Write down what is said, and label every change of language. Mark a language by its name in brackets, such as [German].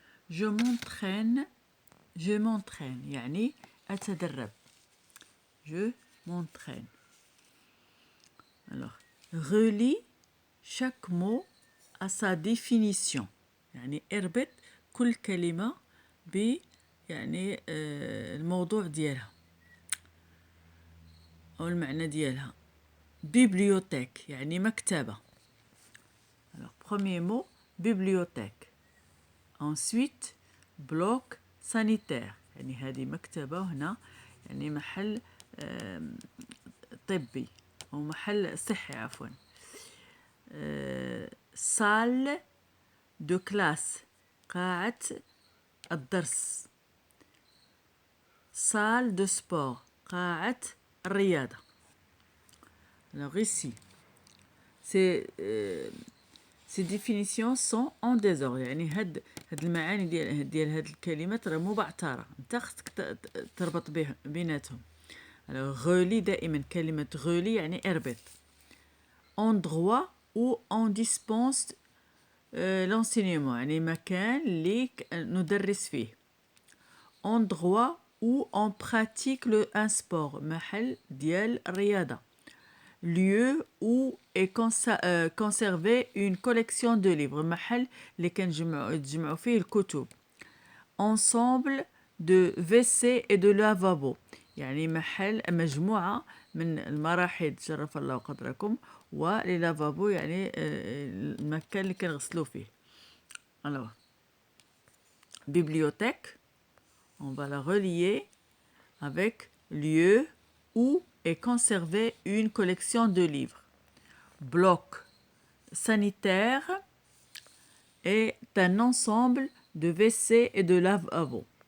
[French] Je m'entraîne, [Arabic] يعني أتدرب. [French] Je m'entraîne. Alors, relie chaque mot à sa définition. [Arabic] يعني اربط كل كلمة ب يعني الموضوع ديالها أو المعنى ديالها. bibliothèque يعني مكتبة. [French] Alors, premier mot, bibliothèque. Ensuite, bloc sanitaire. [Arabic] يعني هذه مكتبة هنا يعني محل طبي أو محل صحي عفوا. [French] salle de classe [Arabic] قاعة الدرس. [French] salle de sport [Arabic] قاعة الرياضة. [French] Alors ici, ces définitions sont en désordre. [Arabic] يعني هاد المعاني ديال هاد الكلمات راه مو بعتارة، انت خصك تربط بيناتهم. [French] alors relie [Arabic] دائما كلمة relie يعني اربط. [French] endroit où on dispense l'enseignement [Arabic] يعني مكان اللي ندرس فيه. [French] endroit où on pratique un sport [Arabic] محل ديال الرياضة. [French] lieu où est conservée une collection de livres [Arabic] محل اللي كنجمعوا فيه الكتب. [French] ensemble de WC et de lavabo [Arabic] يعني محل مجموعة من المراحيض شرف الله قدركم ولي لافابو يعني المكان اللي كنغسلوا فيه. [French] alors bibliothèque on va la relier avec lieu où est conservée une collection de livres. bloc sanitaire est un ensemble de WC et de lavabo.